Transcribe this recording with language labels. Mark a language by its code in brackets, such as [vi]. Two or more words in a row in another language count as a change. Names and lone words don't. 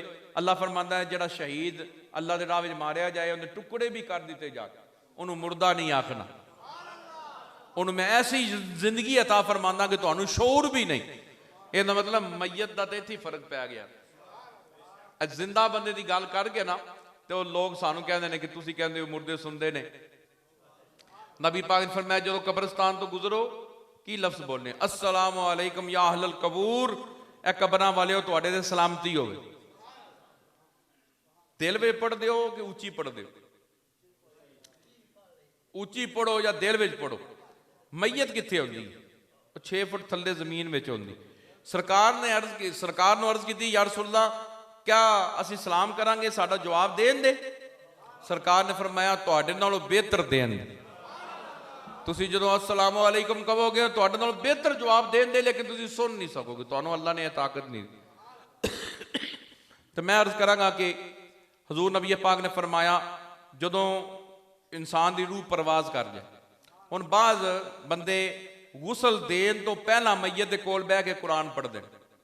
[pa] ਅੱਲਾਹ ਫ਼ਰਮਾਂਦਾ ਹੈ ਜਿਹੜਾ ਸ਼ਹੀਦ ਅੱਲਾਹ ਦੇ ਰਾਹ ਵਿਚ ਮਾਰਿਆ ਜਾਏ, ਉਹਦੇ ਟੁਕੜੇ ਭੀ ਕਰ ਦਿੱਤੇ ਜਾਏ, ਉਹਨੂੰ ਮੁਰਦਾ ਨਹੀਂ ਆਖਣਾ, ਉਹਨੂੰ ਮੈਂ ਐਸੀ ਜ਼ਿੰਦਗੀ ਅਤਾ ਫ਼ਰਮਾਂਦਾ ਕਿ ਤੁਹਾਨੂੰ ਸ਼ਊਰ ਭੀ ਨਹੀਂ। ਇਹਦਾ ਮਤਲਬ ਮਈਅਤ ਦਾ ਤੇ ਇੱਥੇ ਫ਼ਰਕ ਪੈ ਗਿਆ। ਜ਼ਿੰਦਾ ਬੰਦੇ ਕੀ ਗੱਲ ਕਰਕੇ ਨਾ ਤੇ ਉਹ ਲੋਕ ਸਾਨੂੰ ਕਹਿੰਦੇ ਨੇ ਕਿ ਤੁਸੀਂ ਕਹਿੰਦੇ ਹੋ ਮੁਰਦੇ ਸੁਣਦੇ ਨੇ। ਨਬੀ ਪਾਕ ਨੇ ਫਰਮਾਇਆ ਜਦੋਂ ਕਬਰਸਤਾਨ ਤੋਂ ਗੁਜ਼ਰੋ ਕੀ ਲਫ਼ਜ਼ ਬੋਲਨੇ, [ar] السلام عليكم يا أهل القبور, [pa] ਇਹ ਕਬਰਾਂ ਵਾਲਿਓ ਤੁਹਾਡੇ ਤੇ ਸਲਾਮਤੀ ਹੋਵੇ। ਦਿਲ ਵਿੱਚ ਪੜ੍ਹਦੇ ਹੋ ਕਿ ਉੱਚੀ ਪੜ੍ਹਦੇ ਹੋ? ਉੱਚੀ ਪੜੋ ਜਾਂ ਦਿਲ ਵਿੱਚ ਪੜੋ। ਮਈਅਤ ਕਿੱਥੇ ਹੁੰਦੀ ਹੈ? 6 ਫੁੱਟ ਥੱਲੇ ਜ਼ਮੀਨ ਵਿੱਚ ਹੁੰਦੀ। ਸਰਕਾਰ ਨੂੰ ਅਰਜ਼ ਕੀਤੀ, [ar] يا رسول الله [pa] ਕਿਆ ਅਸੀਂ ਸਲਾਮ ਕਰਾਂਗੇ ਸਾਡਾ ਜਵਾਬ ਦੇਣ ਦੇ? ਸਰਕਾਰ ਨੇ ਫਰਮਾਇਆ ਤੁਹਾਡੇ ਨਾਲੋਂ ਬਿਹਤਰ ਦੇਣ ਦੇ। ਤੁਸੀਂ ਜਦੋਂ [ar] السلام عليكم [pa] ਕਹੋਗੇ ਤੁਹਾਡੇ ਨਾਲੋਂ ਬਿਹਤਰ ਜਵਾਬ ਦੇਣ ਦੇ, ਲੇਕਿਨ ਤੁਸੀਂ ਸੁਣ ਨਹੀਂ ਸਕੋਗੇ, ਤੁਹਾਨੂੰ ਅੱਲਾ ਨੇ ਇਹ ਤਾਕਤ ਨਹੀਂ ਦਿੱਤੀ। ਤੇ ਮੈਂ ਅਰਜ਼ ਕਰਾਂਗਾ ਕਿ ਹਜ਼ੂਰ ਨਬੀ ਪਾਕ ਨੇ ਫਰਮਾਇਆ ਜਦੋਂ ਇਨਸਾਨ ਦੀ ਰੂਹ ਪਰਵਾਜ਼ ਕਰ ਜਾਏ, ਹੁਣ ਬਾਜ਼ ਬੰਦੇ ਗੁਸਲ ਦੇਣ ਤੋਂ ਪਹਿਲਾਂ ਮਈਅਤ ਦੇ ਕੋਲ ਬਹਿ ਕੇ ਕੁਰਾਨ ਪੜ੍ਹਦੇ ਨੇ।